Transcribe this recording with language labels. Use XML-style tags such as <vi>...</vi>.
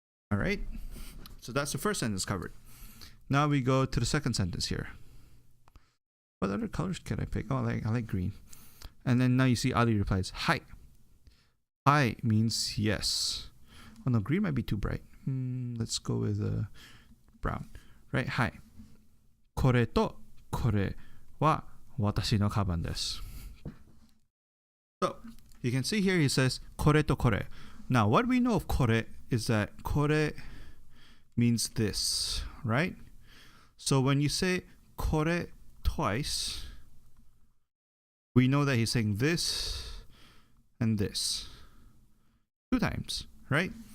<en>All right, so that's the first sentence covered. Now we go to the second sentence here. What other colors can I pick? Oh, I like green. And then now you see Ali replies, hi. Hi means yes. Oh no, green might be too bright. Let's go with brown. Right? Hi.</en> <ja>これとこれは私のカバンです.</ja> <en>So, you can see here he says</en> <ja>これとこれ.</ja> <en>Now, what we know of これ is that これ means this, right? So when you say これ twice, we know that he's saying this and this 2 times, right?</en>